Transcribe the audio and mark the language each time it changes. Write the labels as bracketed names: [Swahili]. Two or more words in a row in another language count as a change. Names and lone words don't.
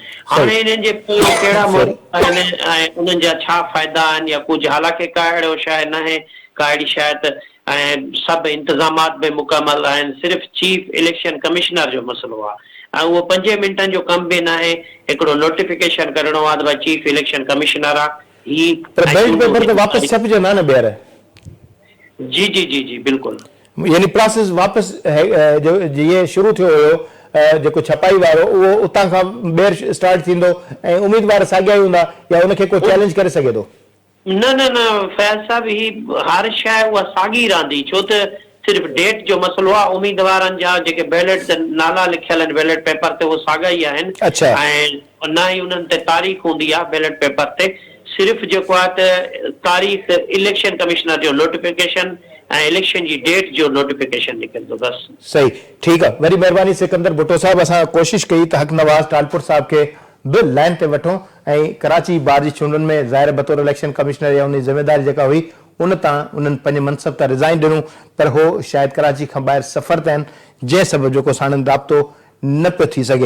[Sindhi] हाणे इन्हनि जे कहिड़ा आहिनि ऐं उन्हनि जा छा फ़ाइदा आहिनि या कुझु, हालांकि का अहिड़ो शायदि न आहे, का अहिड़ी शायदि ऐं सभु इंतज़ामात बि मुकमल आहिनि, सिर्फ़ु चीफ इलेक्शन कमिश्नर जो मसइलो आहे ऐं उहो 5 मिंटनि जो कम बि न आहे, हिकिड़ो नोटिफिकेशन करणो आहे त भई चीफ इलेक्शन कमिश्नर आहे ही बैलेट पेपर तो वापस छपजंदा न ॿीहर? जी जी जी जी बिल्कुलु, यानी प्रोसेस वापस जो ये शुरू थियो हुयो जेको छपाई वारो उहो उतां खां ॿीहर स्टार्ट थींदो ऐं उम्मीदवार साॻिया ई हूंदा या उनखे कोई चैलेंज करे सघे थो? न न न फैज़ साहब, ही हर शइ उहा साॻी रहंदी, छो त सिर्फ़ु डेट जो मसइलो आहे, उम्मीदवारनि जा जेके बैलेट ते नाला लिखियल आहिनि बैलेट पेपर ते उहे साॻा ई आहिनि ऐं न ई उन्हनि ते तारीख़ हूंदी आहे बैलेट पेपर ते, सिर्फ़ु जेको आहे त तारीख़ इलेक्शन कमिश्नर जो नोटिफिकेशन ऐं इलेक्शन जी डेट जो नोटिफिकेशन निकिरंदो बस। [Urdu] صحیح، ٹھیک ہے, [Sindhi] वरी महिरबानी सिकंदर भुट्टो साहब, असां कोशिश कई त हक नवाज़ टालपुर साहब के बि लाइन ते वठूं ऐं कराची बार जी चूंडुनि में ज़ाहिर बतौर इलेक्शन कमिश्नर या उन ज़िम्मेदारी जेका हुई उन तां उन्हनि पंहिंजे मनसब तां रिज़ाइन ॾिनो, पर हो शायदि कराची खां ॿाहिरि सफ़र ते आहिनि, जंहिं सबबु जेको साणनि राब्तो न पियो थी सघे।